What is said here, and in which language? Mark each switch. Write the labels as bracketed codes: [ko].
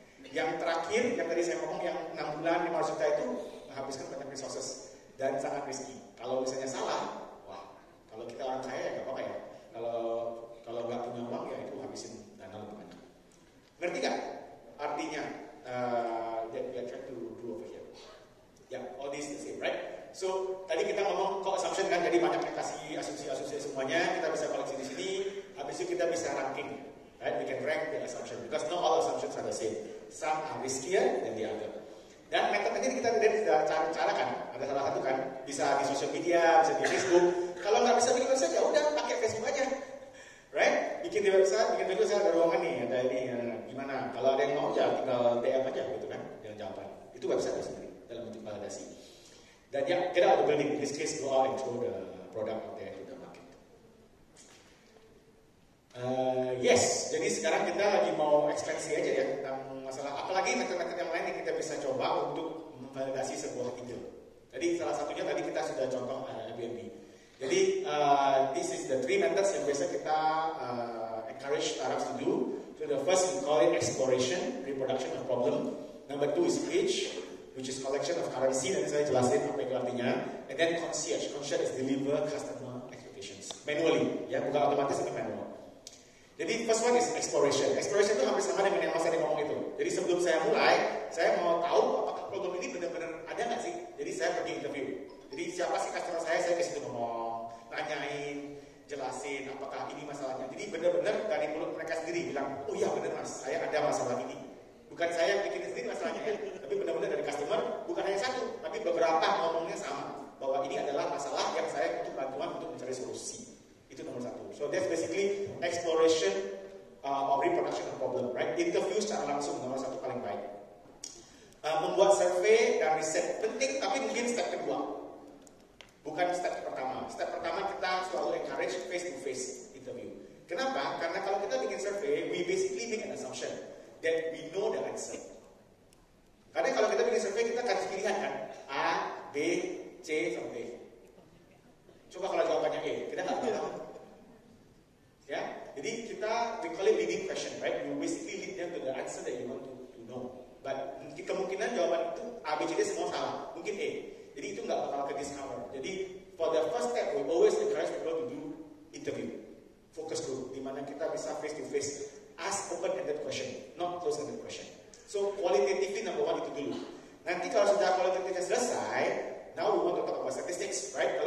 [id] Yang terakhir, yang tadi saya ngomong yang 6 bulan 500 juta itu menghabiskan banyak resources dan sangat risky. Kalau misalnya salah, kalau kita orang kaya ya nggak apa-apa ya. Kalau nggak punya uang ya itu habisin dana lebih banyak. Ngerti nggak artinya? [en] That we are trying to do over here. Ya, all this the same, right? [id] So tadi kita ngomong co-assumption kan, jadi banyak yang kasih asumsi semuanya. Kita bisa koleksi di sini. Habis itu kita bisa ranking, [en] right? We can rank the assumption because not all assumptions are the same. Some are riskier than the other. [id] Dan metodenya kita sudah cara kan, ada salah satu kan, bisa di sosial media, bisa di Facebook. Kalau nggak bisa bikin website ya udah pakai Facebook aja, right? Bikin di website, bikin Facebook saya ada ruangan nih, ada ini, gimana? Kalau ada yang mau ya tinggal DM aja gitu kan, dengan jawaban. Itu website sendiri dalam bentuk validasi. Dan ya kita ada [en] building, in this case go out and throw the product out there to the market. [id] Yes, jadi sekarang kita lagi mau ekspansi aja ya tentang masalah apalagi metode-metode yang lain yang kita bisa coba untuk memvalidasi sebuah ide. Jadi salah satunya tadi kita sudah contoh Airbnb. [en] Jadi this is the 3 methods [id] yang biasa kita [en] encourage startups to do. So the first we call it exploration, reproduction of problem. Number 2 is pitch, which is collection of currency. [id] Nanti saya jelasin apa itu artinya. [en] And then concierge. Concierge is deliver customer expectations manually, [id] ya, bukan otomatis tapi manual. [en] Jadi first one is exploration. [id] Exploration itu hampir sama dengan yang Mas tadi ngomong itu. Jadi sebelum saya mulai, saya mau tahu apakah problem ini benar-benar ada nggak sih. Jadi saya pergi interview. Jadi siapa sih customer saya ke situ ngomong, nanyain, jelasin apakah ini masalahnya. Jadi benar-benar dari mulut mereka sendiri bilang, oh iya benar Mas, saya ada masalah ini. Bukan saya bikin sendiri masalahnya ya, tapi benar-benar dari customer, bukan hanya satu, tapi beberapa ngomongnya sama, bahwa ini adalah masalah yang saya butuh bantuan untuk mencari solusi. Itu nomor 1. [en] So that's basically exploration of reproduction of problem, right? [id] Interview secara langsung nomor 1 paling baik. Membuat survei dan riset penting, tapi mungkin step kedua, bukan step pertama. Step pertama kita selalu [en] encourage face-to-face interview. [id] Kenapa? Karena kalau kita bikin survei, [en] we basically make an assumption that we know the answer. [id] Karena kalau kita bikin survei, kita kasih pilihan kan, A, B, C, sampai D. Coba kalau jawabannya E, kita nggak tahu. Ya, jadi kita [en] we call it leading question, right? You basically lead them to the answer that you want to know. [id] But kemungkinan jawaban itu A, B, C, D semua salah. Mungkin E. Jadi itu nggak bakal ke discover. [en] Jadi for the first step, we always encourage people to do interview, focus group, [id] di mana kita bisa [en] face to face, ask open-ended question, not close-ended question. So qualitatively number 1 [id] itu dulu. Nanti kalau sudah [en] qualitatively selesai, now we want to talk about statistics, right?